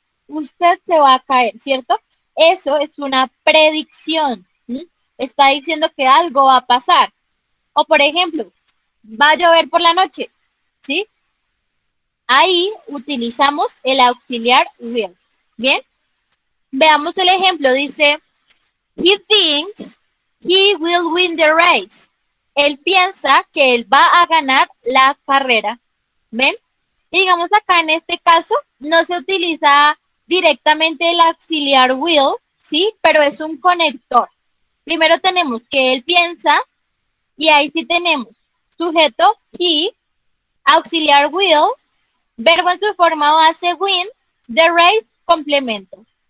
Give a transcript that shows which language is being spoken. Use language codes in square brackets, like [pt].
[es] Usted se va a caer, ¿cierto? Eso es una predicción. ¿Sí? Está diciendo que algo va a pasar. O por ejemplo, va a llover por la noche, ¿sí? Ahí utilizamos el auxiliar will. Bien, veamos el ejemplo. [en] Dice, he thinks he will win the race. [es] Él piensa que él va a ganar la carrera. ¿Ven? Y digamos acá en este caso no se utiliza directamente el auxiliar will, ¿sí? Pero es un conector. Primero tenemos que él piensa y ahí sí tenemos sujeto he, auxiliar will, verbo en su forma base win, the race, complemento.